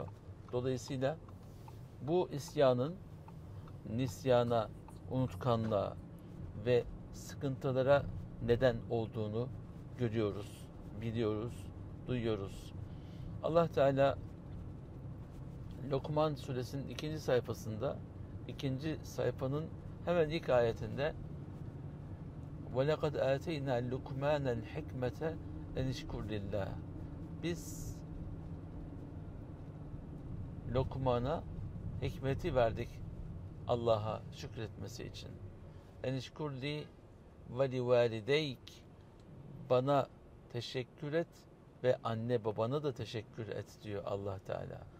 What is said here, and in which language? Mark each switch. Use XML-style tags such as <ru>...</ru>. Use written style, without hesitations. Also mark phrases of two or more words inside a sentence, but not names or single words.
<tr>Dolayısıyla bu isyanın nisyana, unutkanlığa ve sıkıntılara neden olduğunu görüyoruz, biliyoruz, duyuyoruz. Allah Teala Lokman suresinin 2. sayfasında, 2. sayfanın hemen ilk ayetinde</tr> <ar>وَلَقَدْ آتَيْنَا لُقْمَانَ الْحِكْمَةَ اَنْ اِشْكُرْ لِلّٰهِ</ar> <tr>Biz Lokman'a hikmeti verdik Allah'a şükretmesi için.</tr> <ar>أن اشكر لي ولوالديك</ar> <tr>Bana teşekkür et ve anne babana da teşekkür et diyor Allah Teala.</tr>